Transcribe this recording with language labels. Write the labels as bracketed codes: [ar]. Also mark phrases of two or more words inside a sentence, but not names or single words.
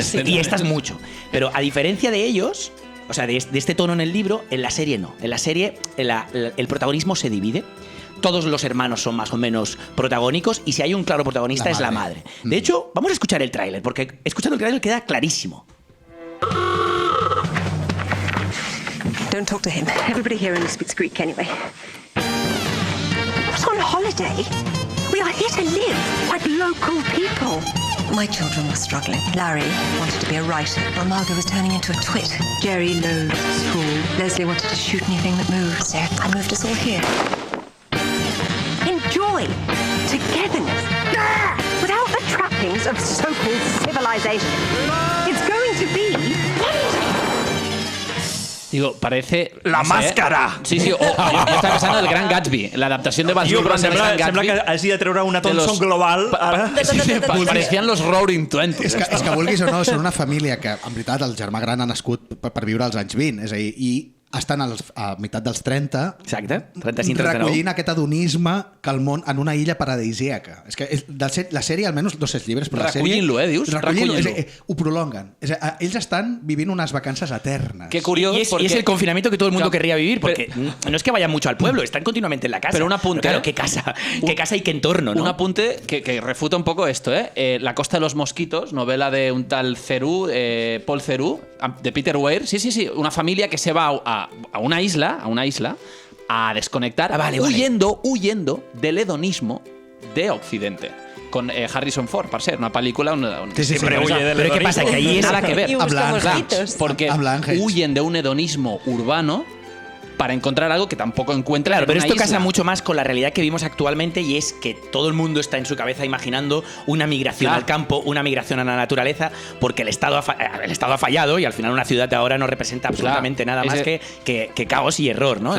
[es] Sí, y estas mucho. Pero a diferencia de ellos... O sea, de este tono en el libro, en la serie no. En la serie el protagonismo se divide. Todos los hermanos son más o menos protagónicos y si hay un claro protagonista es la madre. De hecho, vamos a escuchar el tráiler, porque escuchando el tráiler queda clarísimo. [en] Don't talk to him. Everybody here only speaks Greek anyway. Not on holiday. We are here to live like local people. My children were struggling. Larry wanted to be a writer, while Margot was turning into a twit. Jerry loathed school. Leslie wanted to shoot anything that moved, so I moved us all here. Enjoy togetherness without the trappings of so-called civilization. It's going to be wonderful. [es] Digo, parece... [ca] La màscara! Sí, jo estava pensant en el Gran Gatsby, l'adaptació de Baz Luhrmann del Gran Gatsby. Sembla que hagi de treure una Thompson global. [es] Parecien los Roaring Twenties. [ca] És que vulguis o no, són una família que, en veritat, el germà gran ha nascut per viure als anys 20. És a dir, i estan a meitat dels 30, Exacte, 35-39. recollint aquest hedonisme que el món en una illa paradisíaca. És que la sèrie, almenys, no sé els llibres, però la sèrie... Recollint-lo, dius? Recollint-lo. Ho prolonguen. Ells estan vivint unas vacances eternas. [es] Qué curioso. Y es el confinamiento que todo el mundo querría vivir, porque no es que vayan mucho al pueblo, están continuamente en la casa. Pero un apunte. Claro, qué casa y qué entorno, ¿no? Un apunte que refuta un poco esto, ¿eh? La Costa de los Mosquitos, novela de un tal Theroux, Paul Theroux, de Peter Weir. Sí. Una familia que se va a una isla a desconectar, huyendo del hedonismo de Occidente. [ca] Con Harrison Ford, per ser, una pel·lícula... [es] Pero ¿qué pasa? Que ahí es... Nada que ver. Y busca mosquitos. Porque huyen de un hedonismo urbano para encontrar algo que tampoco encuentran. Claro, en pero una esto isla. casa mucho más con la realidad que vivimos actualmente, y es que todo el mundo está en su cabeza imaginando una migración al campo, una migración a la naturaleza, porque el Estado ha fallado y al final una ciudad de ahora no representa absolutamente nada más que caos y error, ¿no?